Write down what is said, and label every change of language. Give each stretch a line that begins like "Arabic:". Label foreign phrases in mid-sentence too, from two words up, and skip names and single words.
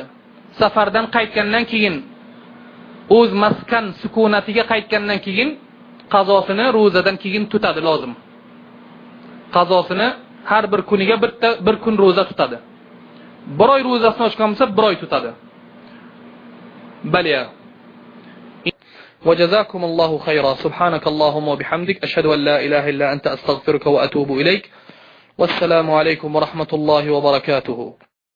Uzbek: Safardan qaytgandan keyin o'z maskan sukunatiga qaytgandan keyin qazosini ro'zadan keyin tutadi lozim. Qazosini har bir kuniga bir kun ro'za tutadi. Bir oy ro'zasini ochgan bo'lsa, bir oy tutadi. Baliya.
Arabic: وجزاكم الله خيرا. سبحانك اللهم وبحمدك أشهد أن لا إله إلا أنت أستغفرك وأتوب إليك. والسلام عليكم ورحمة الله وبركاته.